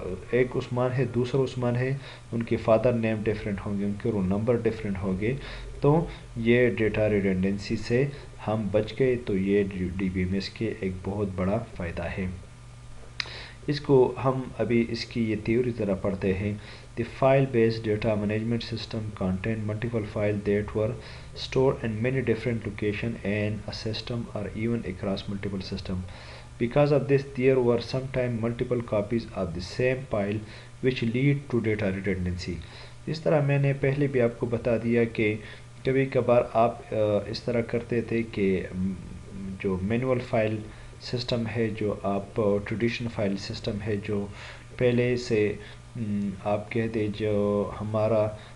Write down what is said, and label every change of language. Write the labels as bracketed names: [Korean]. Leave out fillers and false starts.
[Urdu] ایک عثمان ہے، دوسرا عثمان ہے، ان کے فادر نیم ڈیفرنٹ ہوں گے، ان کے رول نمبر ڈیفرنٹ ہوں گے، تو یہ ڈیٹا ریڈنڈنسی سے ہم بچ گئے۔ تو یہ ڈی بی ایم ایس کے ایک بہت بڑا فائدہ ہے۔ اس کو ہم ابھی اس کی یہ تھیوری ذرا پڑھتے ہیں۔ [English] The file based data management system contain multiple files that were stored in many different locations in a system or even across multiple systems. Because of this, there were sometimes multiple copies of the same file which lead to data redundancy. [Urdu] اس طرح میں نے پہلے بھی آپ کو بتا دیا کہ کبھی کبھار آپ اس طرح کرتے تھے کہ جو مینول فائل سسٹم ہے، جو آپ ٹریڈیشنل فائل سسٹم ہے، جو پہلے سے آپ کہتے جو ہمارا